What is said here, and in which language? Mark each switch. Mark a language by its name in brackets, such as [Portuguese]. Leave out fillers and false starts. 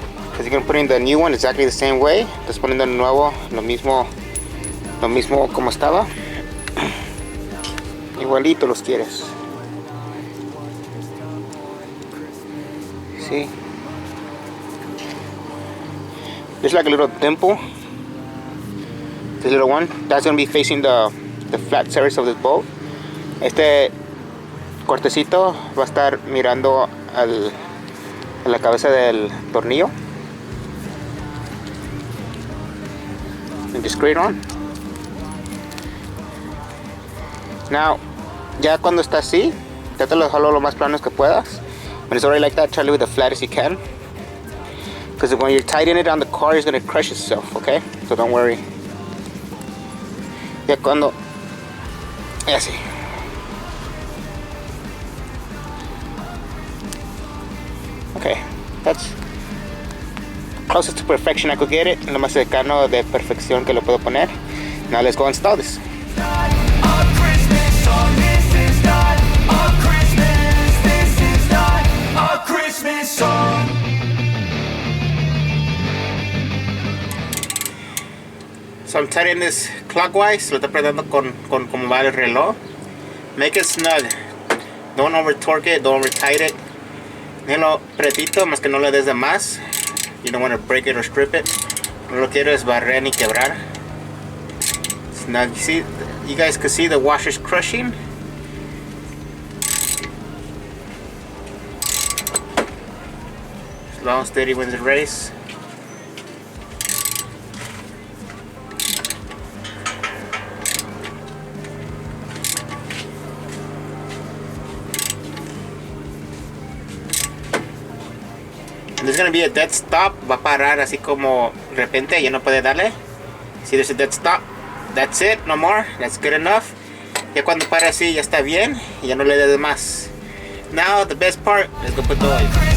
[English] Because you can put in the new one exactly the same way. [Spanish] Estás poniendo el nuevo, lo mismo como estaba. Igualito los quieres. [English] See? There's like a little dimple. This little one. That's going to be facing the flat surface of this bolt. [Spanish] Este cortecito va a estar mirando a la cabeza del tornillo. [English] And just screw it on. [Spanish] Now, ya cuando está así, trata de dejarlo lo más plano que puedas. [English] When it's already like that, try to leave it as flat as you can. Because when you're tightening it on the car, it's going to crush itself, okay? So don't worry. [Spanish] Ya cuando... Ya así. [English] Okay, that's close to perfection I could get it, [Spanish] lo más cercano de perfección que lo puedo poner. [English] Now let's go install this. A Christmas song. This is not a Christmas. This is not a Christmas song. So I'm tightening this clockwise. [Spanish] Lo estoy apretando con como va el reloj. [English] Make it snug. Don't over torque it. Don't over tight it. [Spanish] Déjalo pretito, más que no le des de más. [English] You don't want to break it or strip it. [Spanish] No lo quiero es barrer ni quebrar. [English] Snug. You guys can see the washer's crushing. Slow and steady wins the race. There's gonna be a dead stop. [Spanish] Va a parar así como de repente, ya no puede darle. [English] See, there's a dead stop. That's it, no more. That's good enough. [Spanish] Ya cuando para así ya está bien y ya no le dé más. [English] Now the best part, let's go put the oil.